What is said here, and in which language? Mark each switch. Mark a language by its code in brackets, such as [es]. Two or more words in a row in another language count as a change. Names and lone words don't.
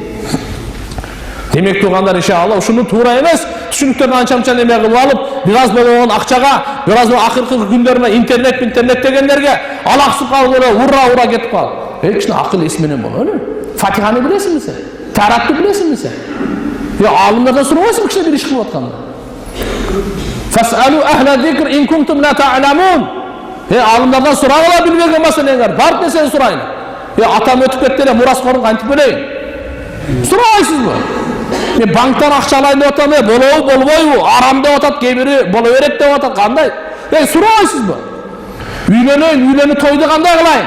[ky] Демек туугандар, иншалла ушуну туура эмес, түшүнүктөрдү анча-мынча неме кылып алып, бир аз болгон акчага, бир аз акыркы күндөрүнө интернет дегендерге алаксып калып эле ура кетип калып. Кичине акыл эс менен бололу. Фатиханы билесиңби сен? Таратты билесиңби сен? Алымдардан сурабайсыңбы кичине бир иш кылып атканда? [ar] فاسألوا أهل الذكر إن كنتم لا تعلمون. [ky] Алымдардан сурагыла билбеген маселеңер, бар нерсени сурайын. Атам өтүп кетти эле, мураскорун кантип билейин? Сурабайсызбы? Мен банктан акча алайын деп атам, болобу, болбойбу? Арам деп атат, кээ бири боло берет деп атат, кандай? Сурабайсызбы? Үйлөнүп тойду кандай кылайын?